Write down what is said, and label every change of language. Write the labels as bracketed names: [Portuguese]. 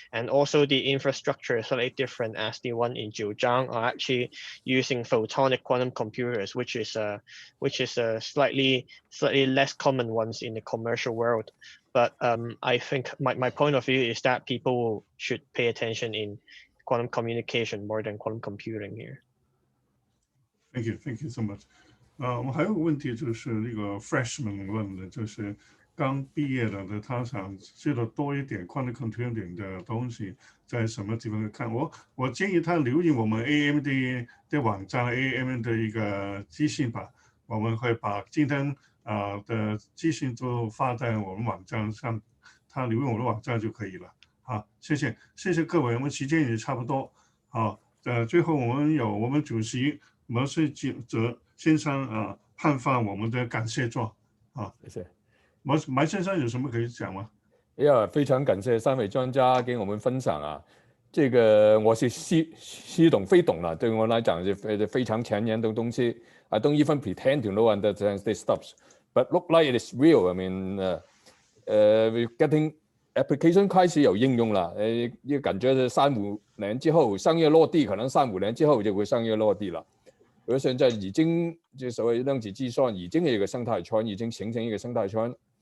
[English] And also the infrastructure is slightly different, as the one in Zhejiang are actually using photonic quantum computers, which is a slightly less common ones in the commercial world. But I think my point of view is that people should pay attention in quantum communication more than quantum computing here. Thank you so much. [Chinese] 我们还有个问题就是那个 freshman 问的，就是刚毕业的他想知道多一点 quantum computing 的东西，在什么地方看？我建议他留意我们 AAMA 的网站 ，AAMA 的一个资讯吧。我们会把今天的资讯都发在我们网站上，他留意我们的网站就可以了。好，谢谢各位，我们时间也差不多。好，最后我们主席毛遂哲先生颁发我们的感谢状。好，谢谢。毛先生有什么可以讲吗？非常感谢3位专家跟我们分享这个我是似懂非懂了，对我来讲是非常前沿的东西。 [English] I don't even pretend to know understand these stuff, but look like it is real. I mean, we're getting application [Chinese] 开始有应用了，感觉是3-5年之后商业落地，可能3-5年之后就会商业落地了。而现在已经就所谓量子计算已经有一个生态圈，已经形成一个生态圈。